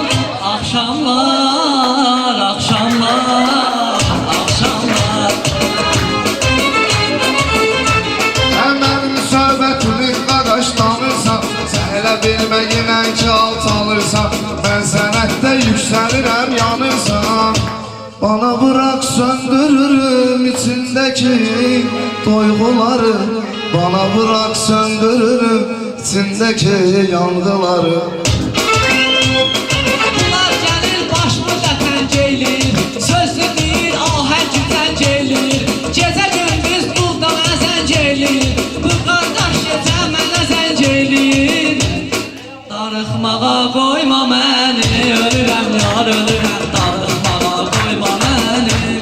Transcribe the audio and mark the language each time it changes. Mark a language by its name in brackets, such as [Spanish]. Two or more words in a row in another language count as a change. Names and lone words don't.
[Azerbaijani] Axşamlar, axşamlar, axşamlar. Mənim söhbətini qaqaşlanırsan, sən elə bilməyinən ki alçalırsan. Mən sənətdə yüksəlirəm, yanırsan. [Turkish] Bana bırak söndürürüm içindeki duyguları. Bana bırak söndürürüm içindeki yangıları. [Azerbaijani] Bunlar gəlir başımıza tənceylir, sözlü deyil ahəng tənceylir. Gecə gündüz bulda mənə zənceylir, bu qardaş gecə mənə zənceylir. Darıxmağa qoyma məni, ölürəm yar ölürəm, darıxmağa qoyma məni.